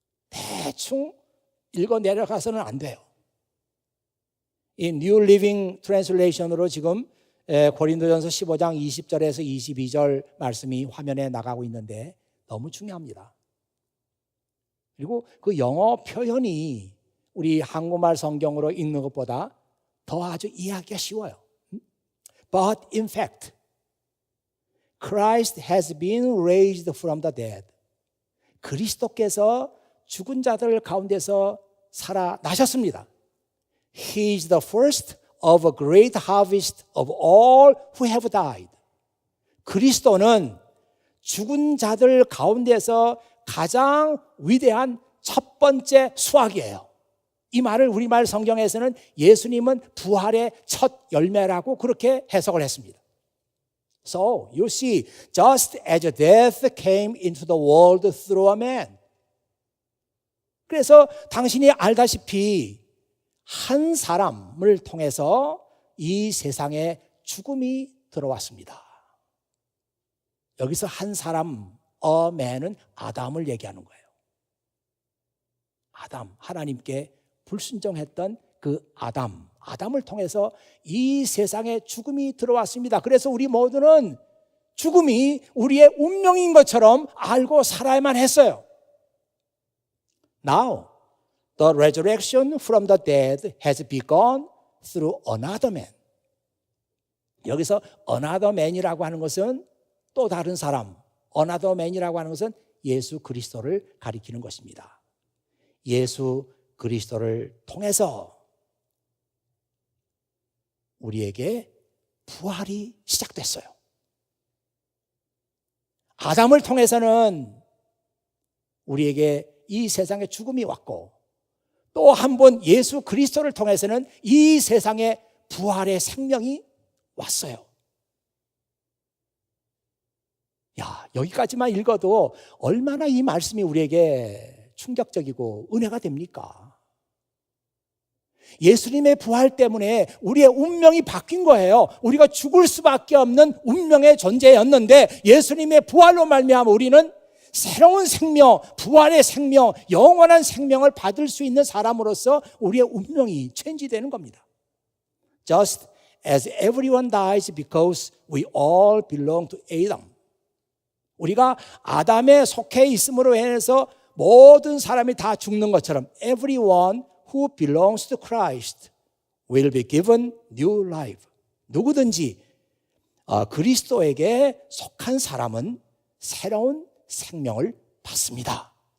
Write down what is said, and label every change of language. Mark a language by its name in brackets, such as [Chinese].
[Korean] 대충 읽어 내려가서는 안 돼요. 이 New Living Translation으로 지금 고린도전서 15장 20절에서 22절 말씀이 화면에 나가고 있는데 너무 중요합니다. 그리고 그 영어 표현이 우리 한국말 성경으로 읽는 것보다 더 아주 이해하기가 쉬워요. [English] But in fact, Christ has been raised from the dead. [Korean] 그리스도께서 죽은 자들 가운데서 살아나셨습니다. [English] He is the first of a great harvest of all who have died. [Korean] 그리스도는 죽은 자들 가운데서 가장 위대한 첫 번째 수확이에요. 이 말을 우리말 성경에서는 예수님은 부활의 첫 열매라고 그렇게 해석을 했습니다. [English] So, you see, just as death came into the world through a man. [Korean] 그래서 당신이 알다시피 한 사람을 통해서 이 세상에 죽음이 들어왔습니다. 여기서 한 사람, [English] a man [Korean] 은 아담을 얘기하는 거예요. 아담, 하나님께 불순종했던 그 아담을 통해서 이 세상에 죽음이 들어왔습니다. 그래서 우리 모두는 죽음이 우리의 운명인 것처럼 알고 살아야만 했어요. [English] Now, the resurrection from the dead has begun through another man. [Korean] 여기서 [English] another man [Korean] 이라고 하는 것은 또 다른 사람, another man이라고 하는 것은 예수 그리스도를 가리키는 것입니다. 예수 그리스도를 통해서 우리에게 부활이 시작됐어요. 아담을 통해서는 우리에게 이 세상에 죽음이 왔고, 또 한 번 예수 그리스도를 통해서는 이 세상에 부활의 생명이 왔어요. 야, 여기까지만 읽어도 얼마나 이 말씀이 우리에게 충격적이고 은혜가 됩니까? 예수님의 부활 때문에 우리의 운명이 바뀐 거예요. 우리가 죽을 수밖에 없는 운명의 존재였는데 예수님의 부활로 말미암아 우리는 새로운 생명, 부활의 생명, 영원한 생명을 받을 수 있는 사람으로서 우리의 운명이 체인지되는 겁니다. [English] Just as everyone dies because we all belong to Adam. [Korean] 우리가 아담에 속해 있음으로 인해서 모든 사람이 다 죽는 것처럼 [English] everyone who belongs to Christ will be given new life. [Korean] 누구든지 그리스도에게 속한 사람은 새로운 생명을 받습니다.